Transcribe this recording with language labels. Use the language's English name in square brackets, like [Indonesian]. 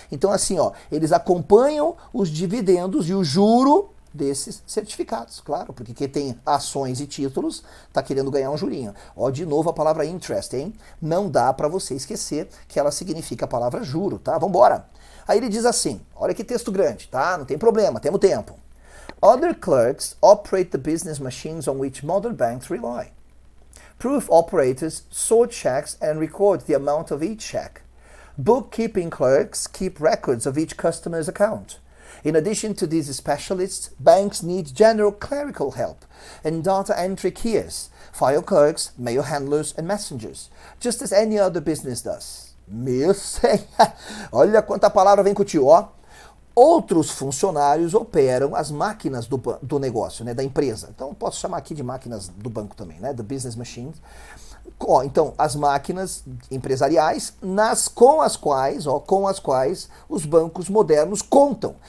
[Portuguese] Então assim, ó, eles acompanham os dividendos e o juro desses certificados, claro, porque quem tem ações e títulos está querendo ganhar um jurinho. Ó, de novo a palavra interest, hein? Não dá para você esquecer que ela significa a palavra juro, tá? Vambora! Aí ele diz assim, olha que texto grande, tá? Não tem problema, temos tempo. [English] Other clerks operate the business machines on which modern banks rely. Proof operators sort checks and record the amount of each check. Bookkeeping clerks keep records of each customer's account. In addition to these specialists, banks need general clerical help and data entry keys, file clerks, mail handlers, and messengers, just as any other business does. [Portuguese] Meu senhor! Olha quanta palavra vem com o tio, ó. Outros funcionários operam as máquinas do negócio, né, da empresa. Então, posso chamar aqui de máquinas do banco também, né, [English] the business machines. [Portuguese] Ó, então, as máquinas empresariais com as quais os bancos modernos contam.